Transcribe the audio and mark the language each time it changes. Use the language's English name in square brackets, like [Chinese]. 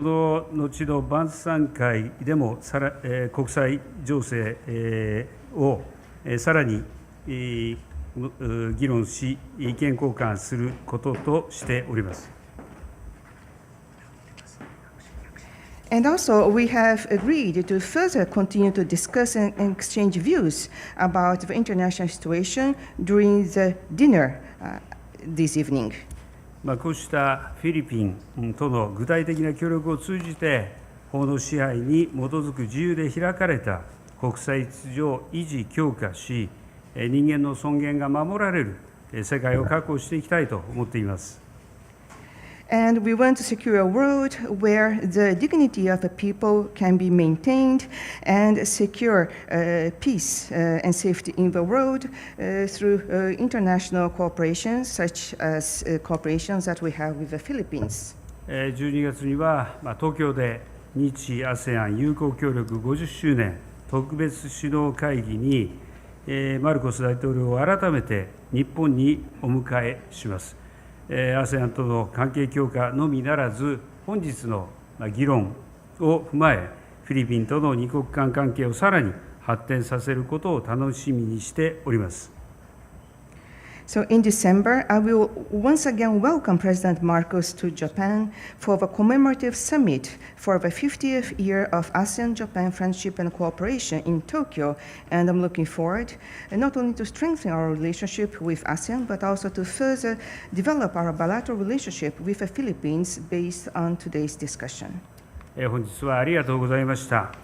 [Japanese] の後の晩餐会でも国際情勢をさらに議論し、意見交換することとしております。 [English] And also, we have agreed to further continue to discuss and exchange views about the international situation during the dinner this evening. [Japanese] こうしたフィリピンとの具体的な協力を通じて、法の支配に基づく自由で開かれた国際秩序を維持・強化し、人間の尊厳が守られる世界を確保していきたいと思っています。 [English] And we want to secure a world where the dignity of the people can be maintained and secure peace and safety in the world through international cooperations, such as cooperations that we have with the Philippines. [Japanese] 12月には東京で日 ASEAN 友好協力50周年特別首脳会議にマルコス大統領を改めて日本にお迎えします。 ASEAN との関係強化のみならず、本日の議論を踏まえ、フィリピンとの二国間関係をさらに発展させることを楽しみにしております。 [English] So in December, I will once again welcome President Marcos to Japan for the commemorative summit for the 50th year of ASEAN-Japan Friendship and Cooperation in Tokyo, and I'm looking forward not only to strengthen our relationship with ASEAN, but also to further develop our bilateral relationship with the Philippines based on today's discussion. [Japanese] 本日はありがとうございました。